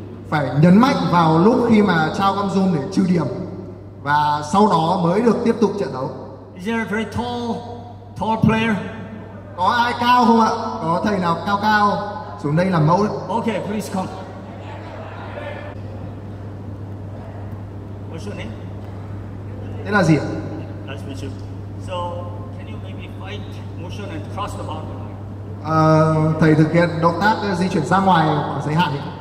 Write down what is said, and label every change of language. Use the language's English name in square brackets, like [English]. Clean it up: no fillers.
[Vietnamese] Phải nhấn mạnh vào lúc khi mà trao cam rôn để trừ điểm. Và sau đó mới được tiếp tục trận đấu. [English] Is there a very tall player? [Vietnamese] Có ai cao không ạ? Có thầy nào cao xuống đây làm mẫu đấy. [English] Okay, please come. What's your name? [Vietnamese] Thế là gì ạ? [English] Nice to meet you. So, can you maybe fight motion and cross the boundary? [Vietnamese] Thầy thực hiện động tác di chuyển ra ngoài khoảng giới hạn.